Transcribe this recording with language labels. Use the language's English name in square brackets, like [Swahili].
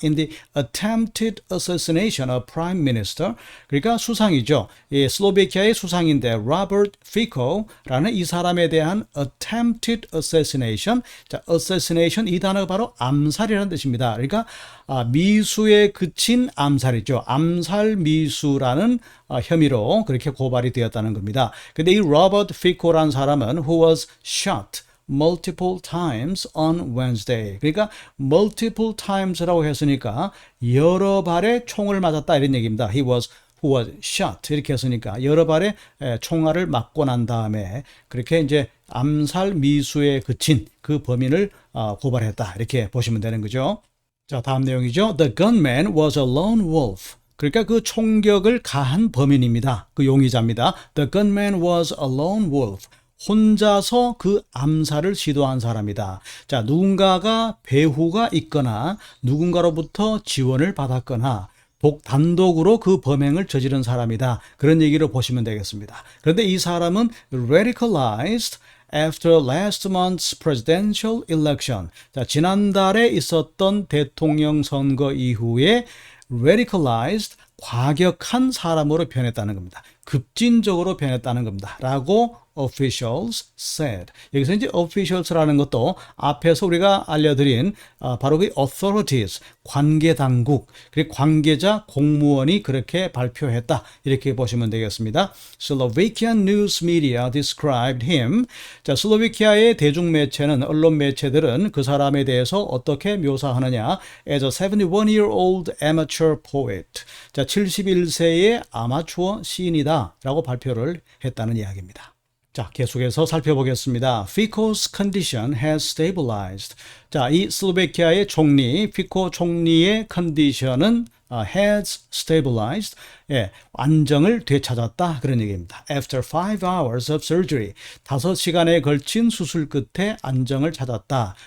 [English] In the attempted assassination of prime minister. [Korean] 그러니까 수상이죠. 예, 슬로베키아의 수상인데 Robert Fico라는 이 사람에 대한 attempted assassination. 자, assassination 이 단어가 바로 암살이라는 뜻입니다. 그러니까 미수에 그친 암살이죠. 암살 미수라는 혐의로 그렇게 고발이 되었다는 겁니다. 근데 이 로버트 피코라는 사람은 [English] who was shot multiple times on Wednesday. [Korean] 그러니까 multiple times라고 했으니까 여러 발의 총을 맞았다 이런 얘기입니다. [English] He was who was shot [Korean] 이렇게 했으니까 여러 발의 총알을 맞고 난 다음에 그렇게 이제 암살 미수에 그친 그 범인을 고발했다 이렇게 보시면 되는 거죠. 자, 다음 내용이죠. [English] The gunman was a lone wolf. [Korean] 그러니까 그 총격을 가한 범인입니다. 그 용의자입니다. [English] The gunman was a lone wolf. [Korean] 혼자서 그 암살을 시도한 사람이다. 자, 누군가가 배후가 있거나 누군가로부터 지원을 받았거나 단독으로 그 범행을 저지른 사람이다. 그런 얘기를 보시면 되겠습니다. 그런데 이 사람은 [English] radicalized after last month's presidential election. [Korean] 자, 지난달에 있었던 대통령 선거 이후에 radicalized, 과격한 사람으로 변했다는 겁니다. 급진적으로 변했다는 겁니다. [English] 라고 officials said. [Korean] 여기서 이제 officials라는 것도 앞에서 우리가 알려드린 바로 그 authorities, 관계 당국, 그리고 관계자, 공무원이 그렇게 발표했다. 이렇게 보시면 되겠습니다. [English] Slovakian news media described him. [Korean] 자, 슬로베키아의 대중매체는, 언론 매체들은 그 사람에 대해서 어떻게 묘사하느냐. [English] As a 71-year-old amateur poet. [Korean] 자, 71세의 아마추어 시인이다. 라고 발표를 했다는 이야기입니다. 자, 계속해서 살펴보겠습니다. [English] Fico's condition has stabilized. [Korean] 자, 이 슬로베키아의 총리, 피코 총리의 컨디션은 has stabilized. 예, 안정을 되찾았다. 그런 얘기입니다. [English] After 5 hours of surgery. [Korean] 5시간에 걸친 수술 끝에 안정을 찾았다.